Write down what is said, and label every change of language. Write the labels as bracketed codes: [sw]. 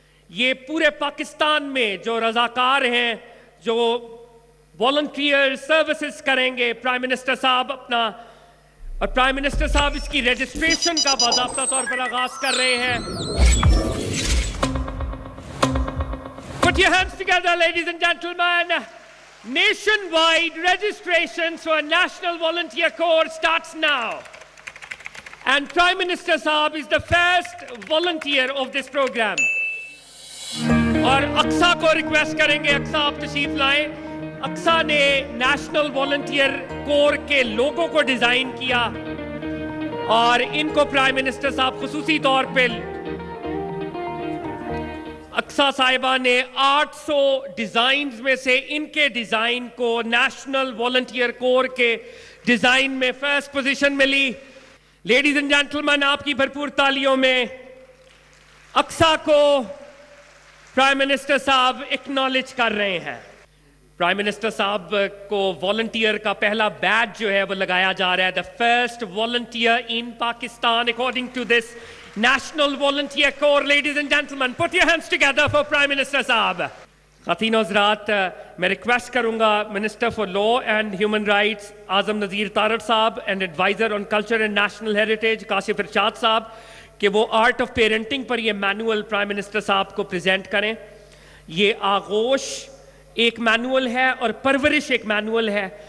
[ur] یہ پورے پاکستان میں جو رضاکار ہیں جو والنٹیئر سروسز کریں گے پرائم منسٹر صاحب اپنا اور پرائم منسٹر صاحب اس کی رجسٹریشن کا باضابطہ طور پر آغاز کر رہے ہیں. [en] Put your hands together, ladies and gentlemen. Nationwide registrations for National Volunteer Corps starts now. And Prime Minister Saab is the first volunteer of this program. [ur] اور اقصا کو ریکویسٹ کریں گے اقصا آپ تشریف لائیں. اقصا نے نیشنل والنٹیئر کور کے لوگوں کو ڈیزائن کیا اور ان کو پرائم منسٹر صاحب خصوصی طور پہ اقصا صاحبہ نے 800 ڈیزائنز میں سے ان کے ڈیزائن کو نیشنل والنٹیئر کور کے ڈیزائن میں فرسٹ پوزیشن ملی. لیڈیز اینڈ جینٹلمن آپ کی بھرپور تالیوں میں اقصا کو پرائم منسٹر صاحب اکنالج کر رہے ہیں. پرائم منسٹر صاحب کو والنٹیئر کا پہلا بیج جو ہے وہ لگایا جا رہا ہے. [en] the first volunteer in Pakistan according to this National Volunteer Corps. Ladies and gentlemen, put your hands together for Prime Minister Saab. [ur] خواتین و حضرات میں ریکویسٹ کروں گا minister for law and human rights اعظم نذیر تارڑ صاحب and advisor on culture and national heritage Kashif ارشاد صاحب کہ وہ art of parenting پر یہ مینول پرائم منسٹر صاحب کو پریزنٹ کریں. یہ آغوش ایک مینول ہے اور پرورش ایک مینول ہے.